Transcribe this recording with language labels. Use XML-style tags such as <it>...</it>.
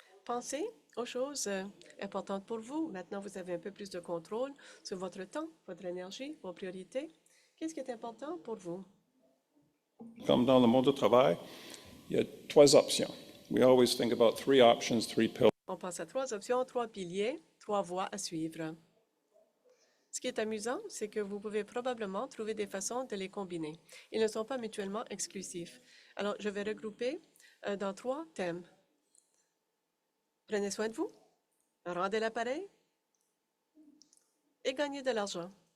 <fr>Pensez aux choses importantes pour vous. Maintenant, vous avez un peu plus de contrôle sur votre temps, votre énergie, vos priorités. Qu'est-ce qui est important pour vous? Comme dans le monde du travail, il y a 3 options.</fr> <en>We always think about 3 options, 3 pillars.</en> <fr>On pense à 3 options, 3 piliers, 3 voies à suivre. Ce qui est amusant, c'est que vous pouvez probablement trouver des façons de les combiner. Ils ne sont pas mutuellement exclusifs. Alors, je vais regrouper dans 3 thèmes. Prenez soin de vous, rendez l'appareil et gagnez de l'argent.</fr>